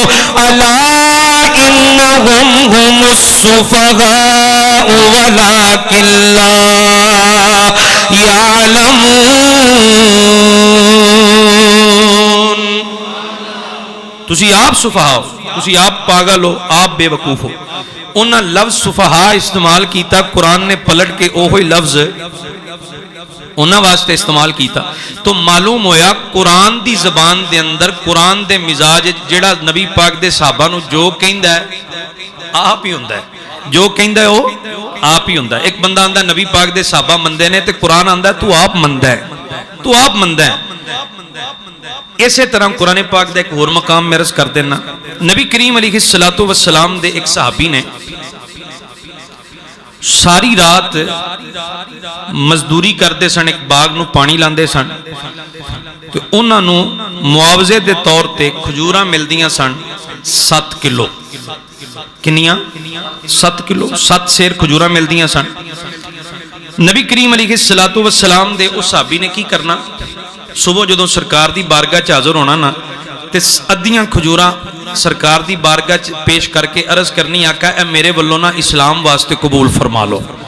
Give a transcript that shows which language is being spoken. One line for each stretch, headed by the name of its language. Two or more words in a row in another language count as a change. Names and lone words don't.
Arabic: الا انہم هم السفہاء ولکن لا یعلمون.
Punjabi: تسی آپ سفہاء ہو، تسی آپ پاگل ہو، آپ بے وقوف ہو. انہاں لفظ سفہاء استعمال کیتا، قرآن نے پلٹ کے اوہی لفظ انہاں واسطے استعمال کیتا. تو معلوم ہویا قرآن دی زبان دے اندر قرآن دے مزاج جڑا نبی پاک دے صحابہ نو جو کہندا ہے آپ ہی ہوندا ہے، جو کہندا ہے وہ آپ ہی ہوندا ہے. ایک بندہ آندا نبی پاک دے صحابہ مندے نے تے قرآن آندا ہے تو آپ مندا ہے، تو آپ مندا ہے. اسی طرح قرآن پاک دا ایک اور مقام میں عرض کر دینا. نبی کریم
Arabic: علیہ الصلوۃ والسلام
Punjabi: دے ایک صحابی نے ساری رات مزدوری کرتے سن، ایک باغ نو پانی لاندے سن، تو انہاں نو معاوضے دے طور تے کھجوراں ملدیاں سن. 7 کلو، کنیاں 7 کلو، 7 سیر کھجورا ملدیاں سن. نبی کریم
Arabic: عليه الصلاة والسلام
Punjabi: دے اس صحابی نے کی کرنا، صبح جدوں سرکار دی بارگاہ چ حاضر ہونا نا تے ادھیاں کھجوراں سرکار دی بارگاہ چ پیش کرکے عرض کرنی، آقا اے میرے ولوں نا اسلام واسطے قبول فرما لو.